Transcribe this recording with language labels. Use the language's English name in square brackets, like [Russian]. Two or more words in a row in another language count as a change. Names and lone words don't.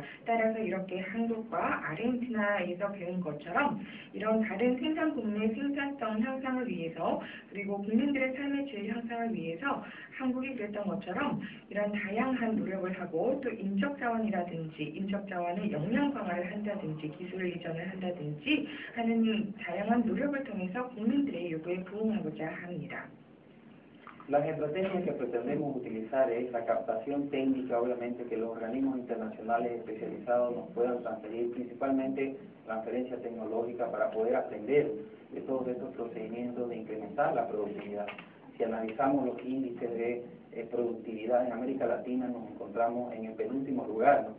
[Korean] 따라서 이렇게 한국과 아르헨티나에서 배운 것처럼 이런 다른 생산 부문의 생산성 향상을 위해서 그리고 국민들의 삶의 질 향상을 위해서 한국이 그랬던 것처럼 이런 다양한 노력을 하고 또 인적자원이라든지 인적자원의 역량 강화를 한다든지 기술 이전을 한다든지 하는 다양한 노력을 통해서 국민들의 요구에 부응하고자 합니다. [Spanish] Las estrategias que pretendemos utilizar es la captación técnica, obviamente, que los organismos internacionales especializados nos puedan transferir, principalmente transferencia tecnológica para poder aprender de todos estos procedimientos de incrementar la productividad. Si analizamos los índices de productividad en América Latina, nos encontramos en el penúltimo lugar, ¿no?